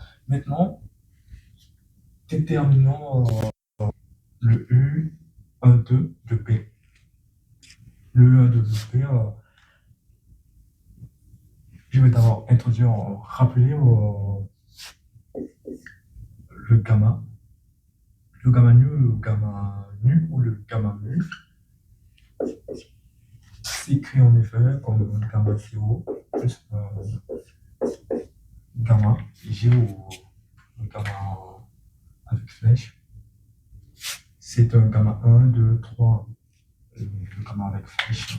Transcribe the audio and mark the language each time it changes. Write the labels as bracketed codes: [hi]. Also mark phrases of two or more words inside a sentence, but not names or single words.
[fr] Maintenant, déterminons le U12 de P. Le U12 de P, je vais d'abord introduire, rappeler le gamma. Le gamma nu, le gamma nu ou le gamma mu s'écrit en effet comme gamma 0 plus gamma G ou gamma avec flèche. C'est un gamma 1, 2, 3, le gamma avec flèche.